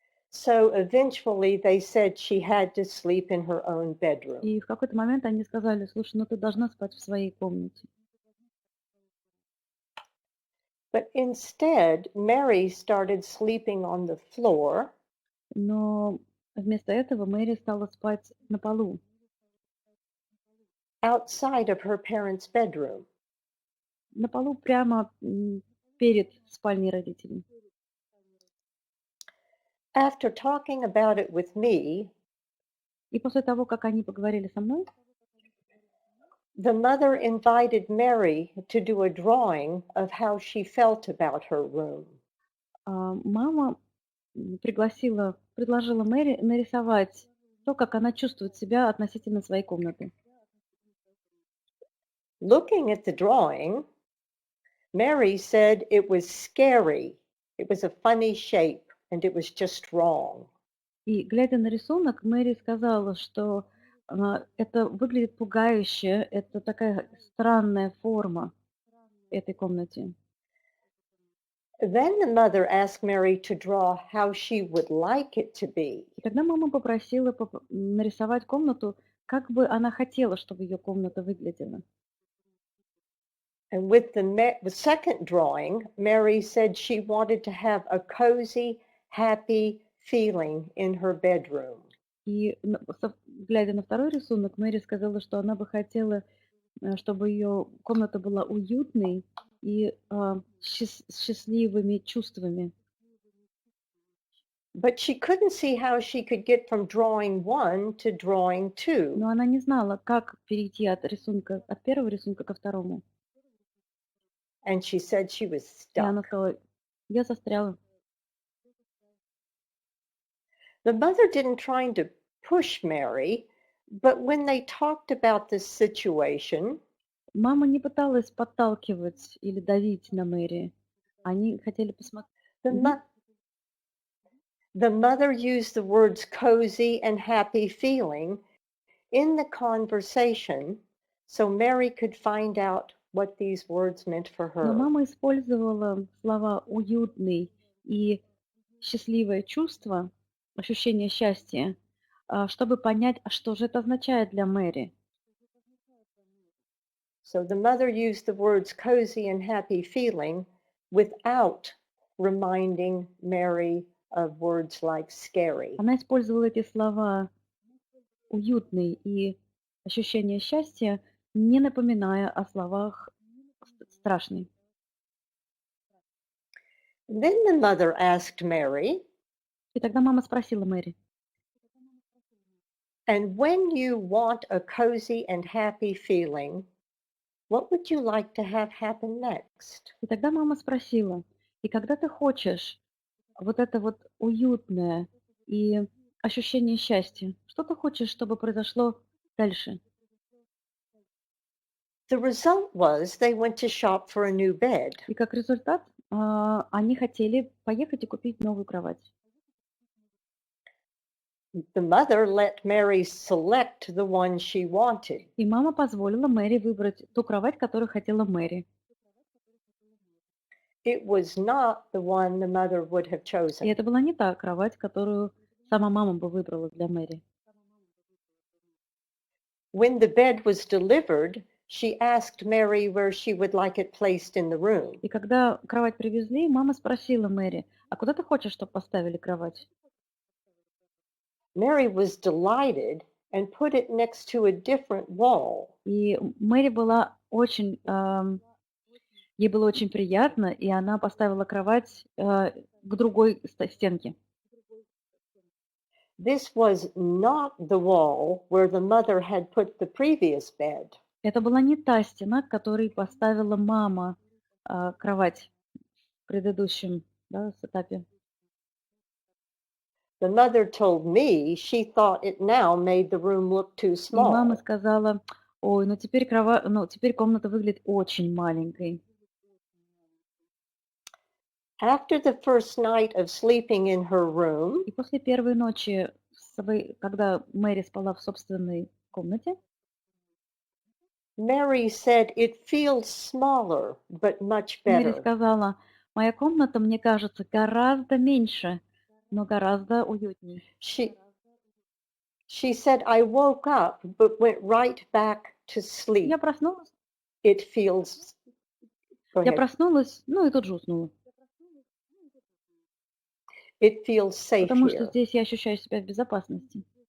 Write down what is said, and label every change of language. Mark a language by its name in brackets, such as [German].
[English] So eventually they said she had to sleep in her own bedroom. [Russian] И в какой-то момент они сказали: слушай, ну ты должна спать в своей комнате. [English] But instead, Mary started sleeping on the floor, [Russian] Но вместо этого Мэри стала спать на полу, [English] outside of her parents' bedroom. [Russian] на полу прямо перед спальней родителей. [English] After talking about it with me, [Russian] И после того, как они поговорили со мной, [English] the mother invited Mary to do a drawing of how she felt about her room. [Russian] мама предложила Мэри нарисовать то, как она чувствует себя относительно своей комнаты. [English] Looking at the drawing, Mary said it was scary, it was a funny shape, and it was just wrong. [Russian] И, глядя на рисунок, Мэри сказала, что это выглядит пугающе, это такая странная форма этой комнате. [English] Then the mother asked Mary to draw how she would like it to be. [Russian] И тогда мама попросила нарисовать комнату, как бы она хотела, чтобы ее комната выглядела. [English] And with the second drawing, Mary said she wanted to have a cozy, happy feeling in her bedroom. [Russian] И глядя на второй рисунок, Мэри сказала, что она бы хотела, чтобы ее комната была уютной и с счастливыми чувствами. [English] But she couldn't see how she could get from drawing 1 to drawing 2. [Russian] Но она не знала, как перейти от первого рисунка ко второму. [English] And she said she was [Russian] И она [English] stuck. [Russian] сказала, я застряла. [English] The mother didn't try to push Mary, but when they talked about this situation, [Russian] Мама не пыталась подталкивать или давить на Мэри. Они хотели посмотреть. [English] the mother used the words cozy and happy feeling in the conversation so Mary could find out what these words meant for [Russian] Но [English] her. [Russian] мама использовала слова «уютный» и «счастливое чувство», ощущение счастья, чтобы понять, что же это означает для Мэри. [English] So the mother used the words cozy and happy feeling without reminding Mary of words like scary. [Russian] Она использовала эти слова «уютный» и «ощущение счастья», не напоминая о словах «страшный». [English] Then the mother asked Mary, [Russian] И тогда мама спросила Мэри, [English] and when you want a cozy and happy feeling, what would you like to have happen next? [Russian] И тогда мама спросила, и когда ты хочешь вот это вот уютное и ощущение счастья, что ты хочешь, чтобы произошло дальше? [English] The result was they went to shop for a new bed. [Russian] И как результат, они хотели поехать и купить новую кровать. [English] The mother let Mary select the one she wanted. [Russian] И мама позволила Мэри выбрать ту кровать, которую хотела Мэри. [English] It was not the one the mother would have [Russian] И [English] chosen. [Russian] это была не та кровать, которую сама мама бы выбрала для Мэри. [English] When the bed was delivered, she asked Mary where she would like it placed in the room. [Russian] И когда кровать привезли, мама спросила Мэри, а куда ты хочешь, чтобы поставили кровать? [English] Mary was delighted and put it next to a different wall. [Russian] И Мэри была очень, ей было очень приятно, и она поставила кровать к другой стенке. [English] This was not the wall where the mother had put the previous bed. [Russian] Это была не та стена, к которой поставила мама кровать в предыдущем этапе. [English] The mother told me she thought it now made the room look too [Russian] И мама [English] small. [Russian] сказала, ой, ну теперь комната выглядит очень маленькой. [English] After the first night of sleeping in her room, [Russian] И после первой ночи, когда Мэри спала в собственной комнате, [English] Mary said it feels smaller, but much [Russian] Мэри [English] better. [Russian] сказала, моя комната, мне кажется, гораздо меньше, но гораздо уютнее. [English] She said, I woke up, but went right back to sleep. [Russian] Я проснулась, [English] It feels... Go [Russian] я [English] ahead. [Russian] проснулась, ну и тут же уснула. [English] It feels safe [Russian] Потому что [English] here. [Russian] здесь я ощущаю себя в безопасности.